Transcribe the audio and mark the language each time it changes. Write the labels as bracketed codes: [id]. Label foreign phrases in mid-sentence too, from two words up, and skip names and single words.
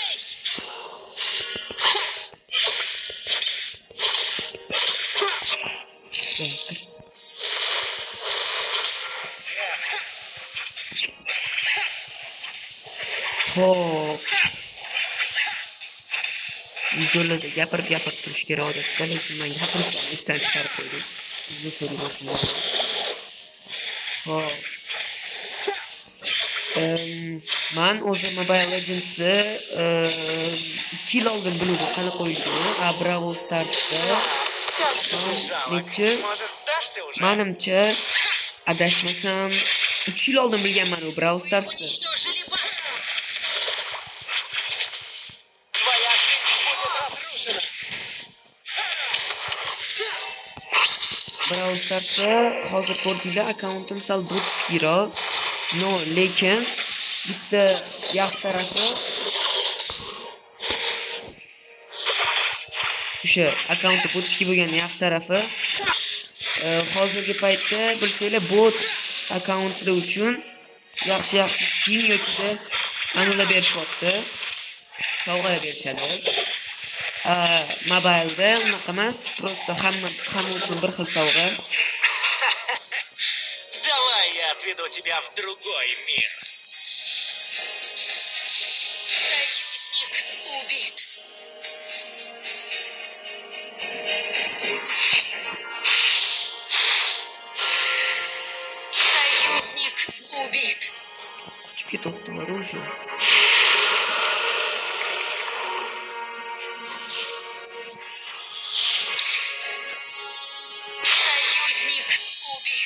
[ru] Живый. [uz] Xo'p. Videolarda gapirib turish kerak odatda, lekin men gapirishdan esdan chiqarib qo'ydim. Sizni so'rayapman. Xo'p. Men o'zi Mobile Legends'ni 2 yil oldin biluvdim qani qo'yishini. Brawl Stars'da [ru] Как же ты жалок. [uz] necha [ru] Может, сдашься уже? [uz] menimcha adashmasam 3 yil oldin bilganman u Brawl Stars'ni. [ru] Уничтожили базу. Твоя жизнь будет разрушена. [uz] Brawl Stars'da hozir ko'rdinglar, akkauntim sal butkiro. No, lekin bitta yaxshi tarafi o'sha akkaunti botki bo'lgan yaxshi tarafi hozirgi paytda bilsanglar bot akkauntlar uchun yaxshi skin yoki anula berishyapti. Sovg'alar berishadi. Mobilda unaqa emas, просто hamma uchun bir xil sovg'a. [ru] Давай я отведу тебя в другой мир. Союзник убит. Союзник убит. [uz] Qochib ketyaptilar o'sha. [ru] Союзник убит.